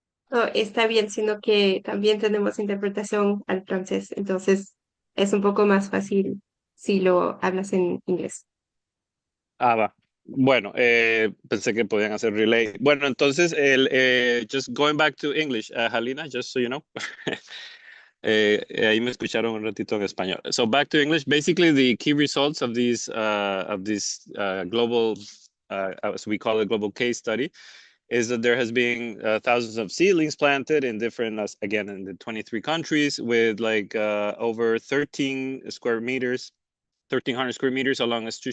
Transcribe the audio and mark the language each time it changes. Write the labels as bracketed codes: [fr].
[es] No, está bien, sino que también tenemos interpretación al francés, entonces es un poco más fácil si lo hablas en inglés. Ah, va. Bueno, pensé que podían hacer relay. Bueno, entonces, [en] just going back to English, Halina, just so you know. [es] Ahí me escucharon un ratito en español. [en] So back to English. Basically, the key results of these global, as we call it, global case study, is that there has been thousands of seedlings planted in different, again, in the 23 countries with like over 13 square meters, 1,300 square meters along